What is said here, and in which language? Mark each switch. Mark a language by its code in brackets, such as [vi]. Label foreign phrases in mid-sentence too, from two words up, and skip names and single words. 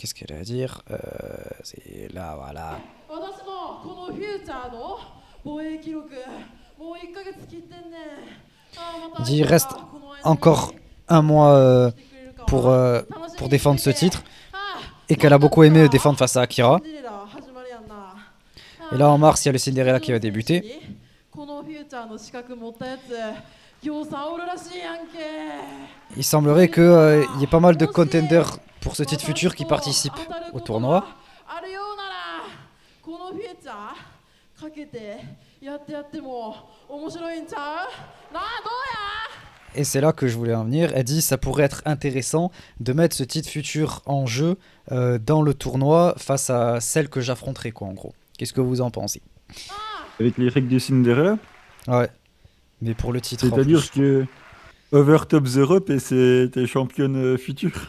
[fr] Qu'est-ce qu'elle a à dire c'est là voilà. Il dit il reste encore un mois pour défendre ce titre. Et qu'elle a beaucoup aimé défendre face à Akira. Et là en mars il y a le Cinderella qui va débuter. [ja] このフューチャーの資格持ったやつぎょうさんおるらしいやんけ。 [fr] Il semblerait qu'il y ait pas mal de contenders pour ce titre futur qui participent au tournoi. [ja] あるようならこのフューチャーかけてやっても面白いんちゃうなあ。どうや。 [fr] Et c'est là que je voulais en venir. Elle dit ça pourrait être intéressant de mettre ce titre futur en jeu dans le tournoi face à celle que j'affronterai, quoi, en gros. Qu'est-ce que vous en pensez? Avec les règles de Cinderella. Ouais. Mais pour le titre. C'est-à-dire que Overtop Europe et c'est tes championnes futures.